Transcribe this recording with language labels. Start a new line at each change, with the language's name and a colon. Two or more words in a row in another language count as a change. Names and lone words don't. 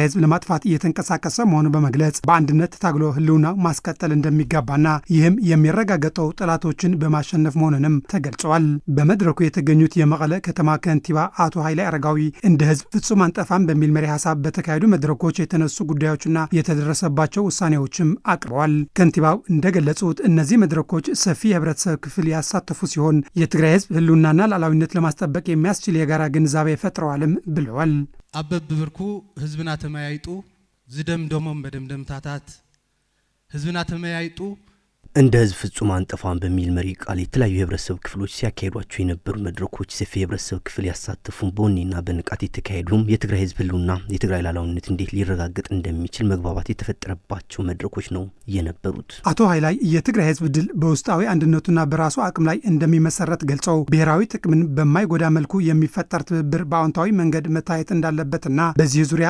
Amharic: ህዝብ ለማጥፋት እየተንቀሳቀሰ መሆኑን በመግለጽ በአንድነት ታግሎ ህልውና ማስቀጠል እንደሚገባና ይህም የሚረጋገጠው ጠላቶችን በማሸነፍ መሆኑንም ተገልጸዋል። በመድረኩ የተገኙት የመቀለ ከተማ ከንቲባ አቶ ኃይሌ አረጋዊ እንደ ህዝብ ፍጹም አንጠፋም በሚል መሪ ሀሳብ በተካሄዱ መድረኮች የተነሱ ጉዳዮችና የተደረሰባቸው ውሳኔዎችም አቅርበዋል። ከንቲባው እንደገለጹት እነዚህ መድረኮች ሰፊ የህብረተሰብ ክፍል ያሳተፉ ሲሆን የትግራይ ህዝብ ህልውናና ሉዓላዊነት ለማስጠበቅ የሚያስችል የጋራ ግንዛቤ ፈጥረዋልም ብለዋል።
Tigrinya: አበብ ብብርኩ ህዝብና ተመያይጡ ዝደምደሞም በደምደምታታት ህዝብና ተመያይጡ
Amharic: እንደ ህዝብ ፍጹም አንጠፋም በሚል መሪ ቃል የተለያዩ የህብረተሰብ ክፍሎች ሲያካሂዷቸው የነበሩ መድረኮች ሰፊ የህብረተሰብ ክፍል ያሳተፉ በወኔና በንቃት የተካሄዱም የትግራይ ህዝብ ህልውና የትግራይ ሉዓላዊነት እንዴት ሊረጋገጥ እንደሚችል መግባባት የተፈጠረባቸው መድረኮች ነው የነበሩት። አቶ ኃይላይ የትግራይ ህዝብ ድል በውስጣዊ አንድነቱና በራሱ አቅም ላይ እንደሚመሰረት ገልጸው ብሔራዊ ጥቅምን በማይጎዳ መልኩ የሚፈጠር ትብብር በአዎንታዊ መንገድ መታየት እንዳለበትና በዚህ ዙሪያ